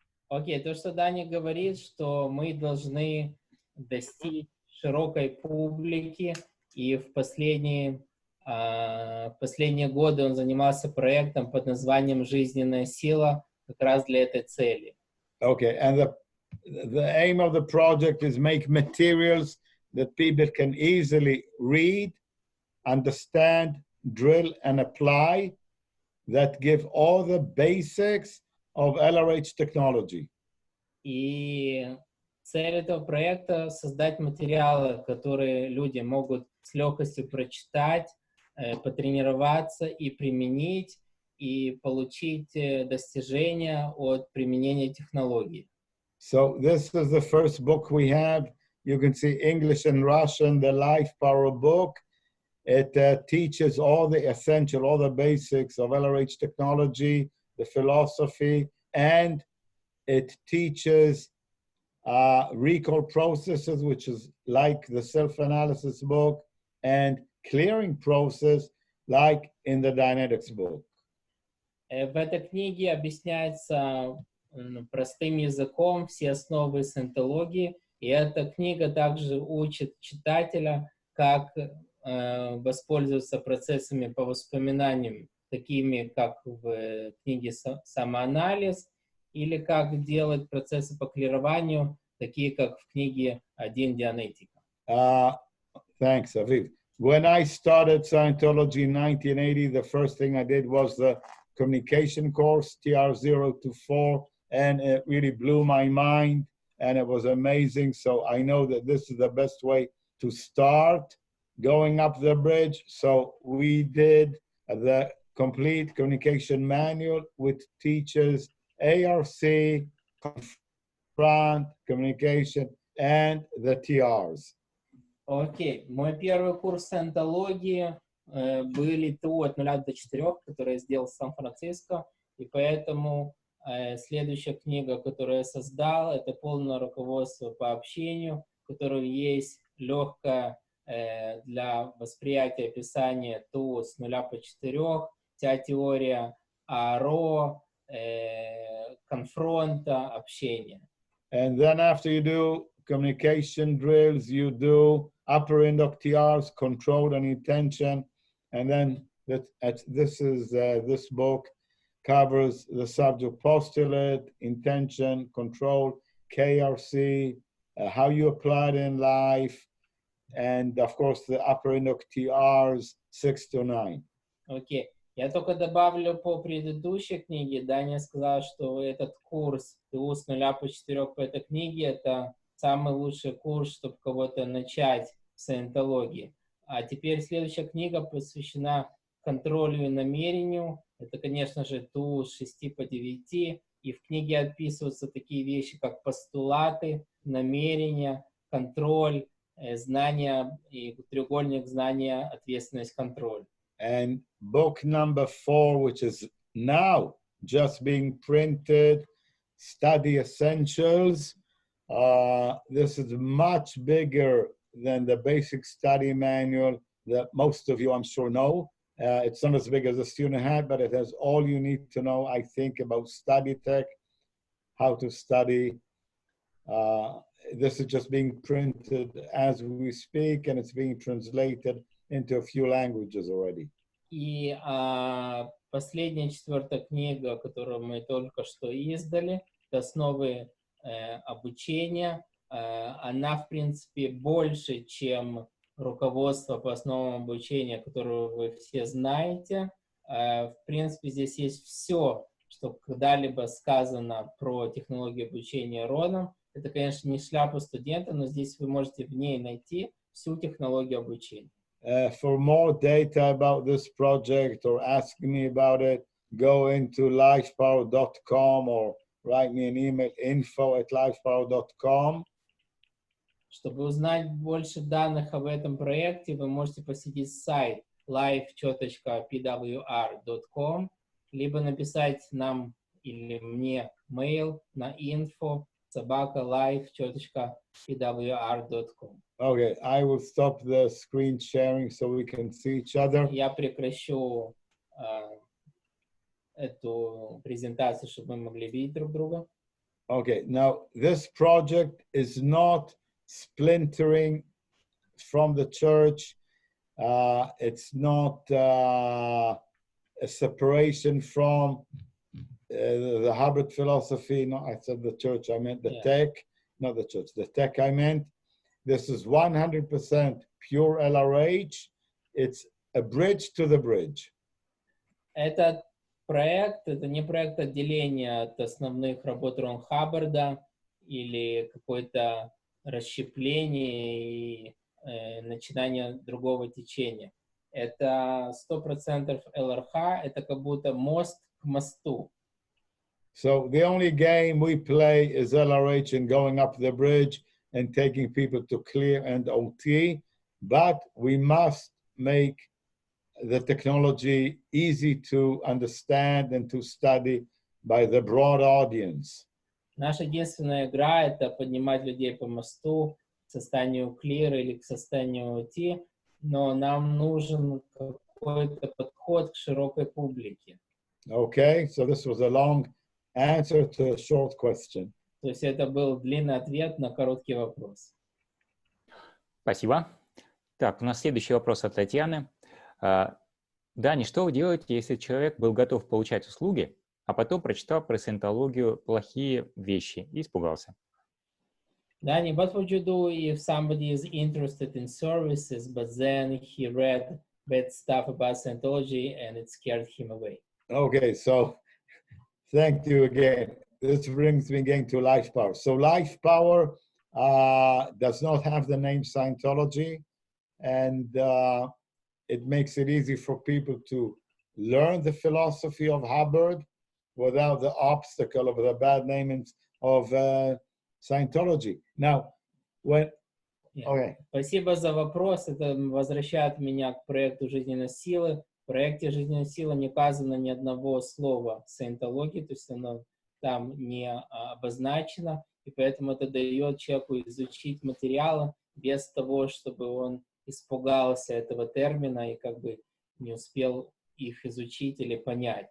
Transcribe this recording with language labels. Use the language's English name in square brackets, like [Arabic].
[Russian] Окей, то, что Дани говорит, что мы должны достичь широкой публики, и в последние годы он занимался проектом под названием «Жизненная сила» как раз для этой цели. [English] Okay, and the aim of the project is make materials that people can easily read, understand, drill, and apply that give all the basics of LRH technology. [Russian] И цель этого проекта — создать материалы, которые люди могут с легкостью прочитать, потренироваться и применить, и получить достижения от применения технологий. [English] So this is the first book we have. You can see English and Russian, the Life Power book. It teaches all the essential, all the basics of LRH technology, the philosophy, and it teaches recall processes, which is like the self-analysis book, and clearing process like in the Dynetics book. [Russian] В этой книге объясняется простым языком все основы саентологии, и эта книга также учит читателя, как воспользоваться процессами по воспоминаниям, такими как в книге «Самоанализ», или как делать процессы по клированию, такие как в книге «Один Дианетика». [English] Thanks, Aviv. When I started Scientology in 1980, the first thing I did was the communication course, TR024, and it really blew my mind, and it was amazing. So I know that this is the best way to start going up the bridge. So we did the complete communication manual, which teaches ARC, confront, communication, and the TRs. [Russian] Окей, мой первый курс саентологии были ТУ от 0 до 4, который я сделал в Сан-Франциско, и поэтому следующая книга, которую я создал, это полное руководство по общению, в котором есть легкое для восприятия описания ТУ с 0 по 4, вся теория АРО, конфронта, общения. [English] And then after you do communication drills, you do upper indoc TRs, control and intention, and then this book covers the subject postulate, intention, control, KRC, how you apply it in life, and of course the upper indoc TRs 6 to 9. [Russian] Окей. Я только добавлю по предыдущей книге. Даня сказал, что этот курс ТУ с 0 по 4 по этой книге это самый лучший курс, чтобы кого-то начать в саентологии. А теперь следующая книга посвящена контролю и намерению. Это, конечно же, ТУ с 6 по 9. И в книге описываются такие вещи, как постулаты, намерения, контроль, знания и треугольник знания, ответственность, контроль. [English] And book number 4, which is now just being printed, Study Essentials. This is much bigger than the basic study manual that most of you, I'm sure, know. It's not as big as the student had, but it has all you need to know, I think, about study tech, how to study. This is just being printed as we speak, and it's being translated into a few languages already. [Russian] И последняя 4-я книга, которую мы только что издали, это «Основы обучения». Она, в принципе, больше, чем руководство по основам обучения, которое вы все знаете. В принципе, здесь есть все, что когда-либо сказано про технологию обучения родом. Это, конечно, не шляпа студента, но здесь вы можете в ней найти всю технологию обучения. [English] For more data about this project or ask me about it, go into lifepower.com or write me an email, info@lifepower.com. [Russian] Чтобы узнать больше данных об этом проекте, вы можете посетить сайт life.pwr.com, либо написать нам или мне mail на info@life.pwr.com. [English] Okay, I will stop the screen sharing so we can see each other. [Russian] Я прекращу эту презентацию, чтобы мы могли видеть друг друга. [English] Okay, now this project is not splintering from the church. It's not a separation from the Hubbard philosophy. No, I said the church, I meant the tech, not the church, the tech I meant. This is 100% pure LRH. It's a bridge to the bridge. [Russian] Этот проект, это не проект отделения от основных работ Рон Хаббарда или какое-то расщепление и начинание другого течения. Это 100% ЛРХ, это как будто мост к мосту. [English] So the only game we play is LRH and going up the bridge and taking people to clear and OT, but we must make the technology easy to understand and to study by the broad audience. [Russian] Наша единственная игра — это поднимать людей по мосту к состоянию clear или к состоянию OT, но нам нужен какой-то подход к широкой публике. Okay, so this was a long answer to a short question. То есть это был длинный ответ на короткий вопрос. Спасибо. Так, у нас следующий вопрос от Татьяны. Дани, что вы делаете, если человек был готов получать услуги, а потом прочитал про саентологию плохие вещи и испугался? [English] Dani, what would you do if somebody is interested in services, but then he read bad stuff about Scientology and it scared him away? Okay, so thank you again. This brings me again to Life Power. So Life Power does not have the name Scientology, and it makes it easy for people to learn the philosophy of Hubbard without the obstacle of the bad name of Scientology. Now, when okay. [Russian] Спасибо за вопрос. Это возвращает меня к проекту «Жизненной силы». В проекте «Жизненной силы» не указано ни одного слова саентологии, то есть оно там не обозначено, и поэтому это дает человеку изучить материалы без того, чтобы он испугался этого термина и как бы не успел их изучить или понять.